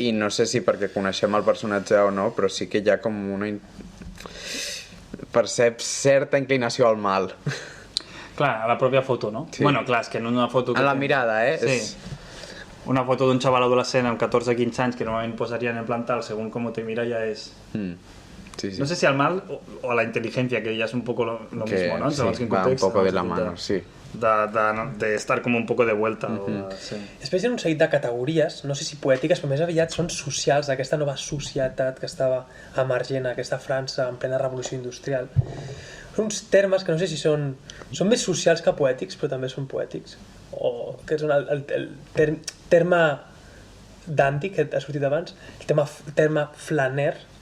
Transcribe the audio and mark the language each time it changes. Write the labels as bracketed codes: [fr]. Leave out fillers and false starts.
[ca] I no sé si perquè coneixem el personatge o no, però sí que hi ha com una... perceps certa inclinació al mal. Clar, a la pròpia foto, no? Sí. Bueno, clar, és que en una foto... En la mirada, Sí. Una foto d'un xaval adolescent amb 14-15 anys que normalment posarien en plantal, [es] según cómo te mira, ya es... [ca] Sí. [es] No sé si al mal o a la inteligencia, que ya es un poco lo mismo, ¿no? Sí, va un poco de la mano, sí. De estar com un poco de vuelta. Sí. [ca] Després hi ha un seguit de categories, no sé si poètiques, però més aviat són socials, d'aquesta nova societat que estava emergent a aquesta França en plena revolució industrial. Són uns termes que no sé si són més socials que poètics, però també són poètics. O que són el terme dandy, que ha sortit abans, el terme flaner.